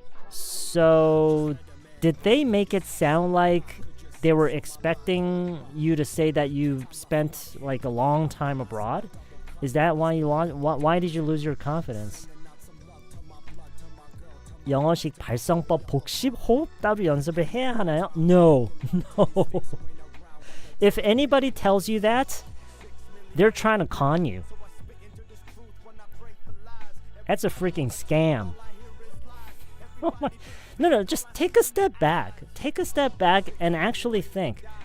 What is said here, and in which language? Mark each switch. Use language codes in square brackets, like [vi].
[en] So, did they make it sound like they were expecting you to say that you spent like a long time abroad? Is that why you lost? Why did you lose your confidence? [ko] 영어식 발성법 복습 호흡 따로 연습을 해야 하나요? [en] No. No. If anybody tells you that, they're trying to con you. That's a freaking scam. Oh my. No, just take a step back. Take a step back and actually think.